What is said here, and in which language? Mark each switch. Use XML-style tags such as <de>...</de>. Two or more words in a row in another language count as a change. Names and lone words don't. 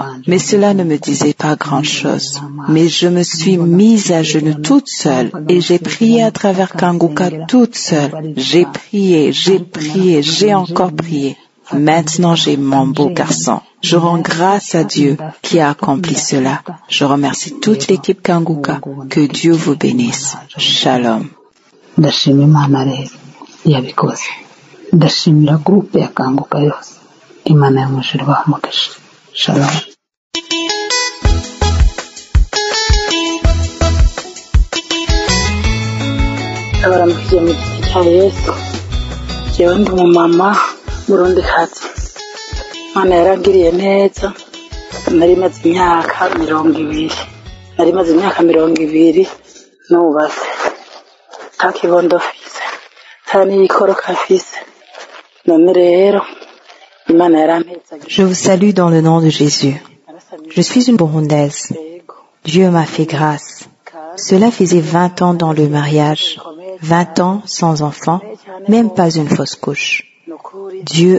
<fr>Mais cela ne me disait pas grand-chose. Mais je me suis mise à genoux toute seule et j'ai prié à travers Kanguka toute seule. J'ai prié, j'ai encore prié. Maintenant, j'ai mon beau garçon. Je rends grâce à Dieu qui a accompli cela. Je remercie toute l'équipe Kanguka. Que Dieu vous bénisse. Shalom.</fr> <rn>Ndashimira groupe ya Kanguka yose. Imana yo mu ijuru ibahe. Shalom. Abaramukije mu giti cya Yesu. Jewe ndi umumama Burundikazi. Imana yarangiriye neza. Nari maze imyaka 20. Nari maze imyaka 20 nubatse. Takibondo fise. Tani ikoroka fise.</rn> <fr>Je vous salue dans le nom de Jésus. Je suis une Burundaise. Dieu m'a fait grâce. Cela faisait 20 ans dans le mariage, 20 ans sans enfant, même pas une fausse couche.</fr>